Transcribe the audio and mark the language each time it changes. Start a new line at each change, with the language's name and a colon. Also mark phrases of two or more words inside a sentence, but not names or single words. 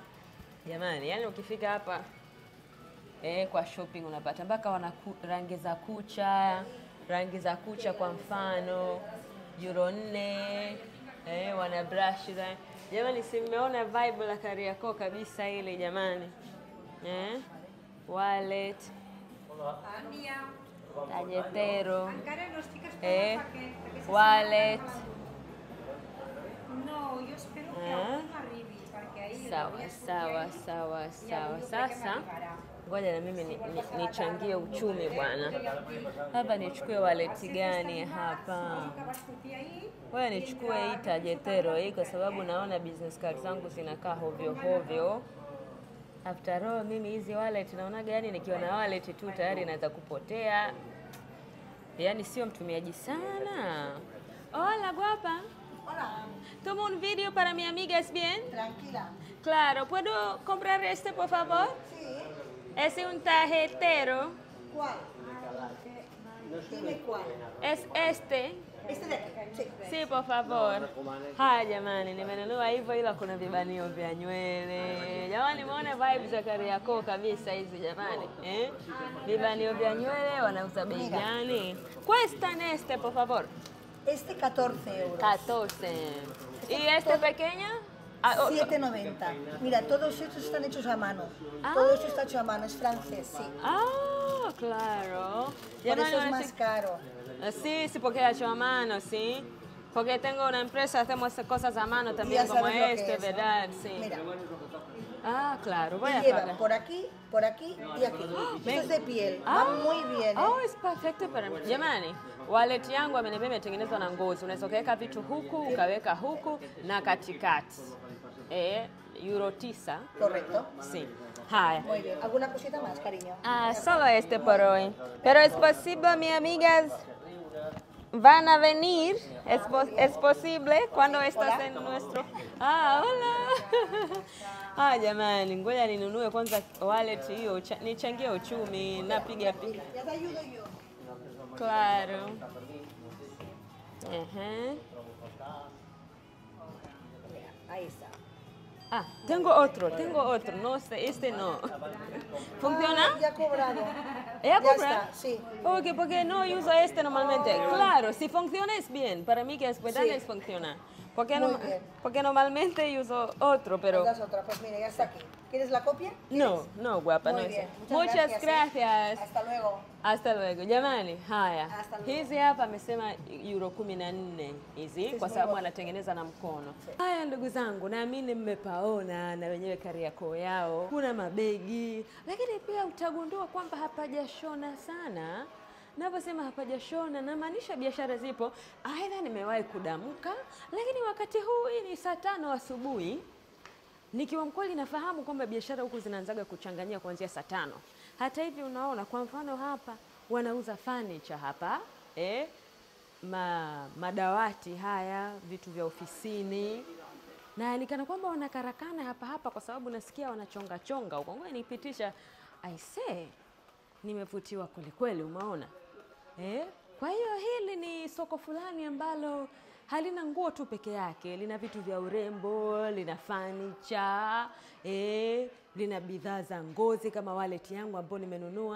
Swahili: Jamani, yani ukifika hapa kwa shopping unapata mpaka wana rangi za kucha kwa mfano euro 4. Wana brush jamani, si mmeona vibe la Kariakoo kabisa ile jamani. Wallet Talletero wallet.
Spanish: No, yo espero que aún arribi, porque ahí
Swahili: Sawa. Sasa ngoja na mimi nichangie uchumi bwana. Hapa nichukue wallet gani hapa? Wewe nichukue hii Talletero hii kwa sababu naona
English: business card
Swahili: zangu zinakaa hovyo.
English: After all
Swahili: mimi hizi wallet naona gani, nikiwa na wallet tu tayari naweza kupotea. Yaani sio mtumiaji sana.
Spanish: Hola guapa. Hola. Tomo un video para mi amiga, ¿es bien? Tranquila. Claro, ¿puedo comprar este por favor? Sí. Es un tarjetero. ¿Cuál? Dime cuál. Es este. Este de aquí. Sí. Sí, por favor.
Swahili: Haya jamani, nimenunua hivyo ila kuna vibanio vya nywele. Jamani, muone vibes za Kariakoo kabisa hizi jamani. Vibanio vya nywele wanauza bei gani?
Spanish: Cuestan este, por favor. Este 14 euros. 14. ¿Y este pequeña? Ah, 7,90. Mira, todos estos están hechos a mano. Ah. Todo esto está hecho a mano, es francés, sí. Ah, claro. Por eso es más caro. Sí, sí, porque es hecho a mano, sí. Porque tengo una empresa, hacemos cosas a mano también, Ya como sabes lo que este, es, ¿no? ¿verdad? Sí. Mira, Ah, claro, voy y a lleva pagar. por aquí y aquí. Esto es de piel, va muy bien, ¿eh? Oh, es perfecto para mí. Jamani, wallet yangu ameniambia imetengenezwa na ngozi. Unaweza ukaweka vitu huku, ukaweka huku na katikati. Euro 9. Correcto. Sí. Haya. Muy bien. ¿Alguna cosita más, cariño? Ah, solo este por hoy. Pero es posible, mis amigas van a venir. Es posible cuando estás en nuestro... Ah, hola.
Swahili: Ah, jamani, ngoja ninunue kwanza wallet hiyo, nichangie uchumi, napiga piga.
Spanish: Ya te ayudo yo. Claro. Ajá. Mira, ahí está. Ah, tengo otro, no sé, este no. ¿Funciona? Ah, ya ha cobrado. ¿Ya Ya compra? está, sí. Porque no uso este normalmente. Claro, si funciona es bien. Para mí que es buena Sí. es funciona. Porque, Muy bien. porque normalmente uso otro, pero... Das otra, pues mira, ya está aquí. ¿Quieres la copia? No, guapa, Muy no bien. es. Muchas gracias. Hasta luego. Hasta luego.
Swahili: Jamani, haya.
Spanish: Hasta luego.
Swahili: Hizi hapa amesema euro 14 hizi kwa sababu anatengeneza na mkono. Haya ndugu zangu, naamini mmepaona na wenyewe Kariakoo yao. Kuna mabegi, lakini pia utagundua kwamba hapajashona sana. Naposema hapajashona namaanisha biashara zipo. Aidha nimewahi kudamka, lakini wakati huu hii ni saa 5 asubuhi. Nikiwa mkweli nafahamu kwamba biashara huku zinaanzaga kuchanganyia kuanzia saa 5. Hata hivi unaona kwa mfano hapa wanauza furniture hapa, madawati haya, vitu vya ofisini. Na nikana kwamba wanakarakana hapa kwa sababu nasikia wanachonga chonga huko. Ngoja nipitisha.
English: I say
Swahili: nimevutiwa kweli umeona? Kwa hiyo hili ni soko fulani ambalo halina nguo tu peke yake, lina vitu vya urembo, lina furniture, lina bidhaa za ngozi kama wallet yangu ambayo nimenunua.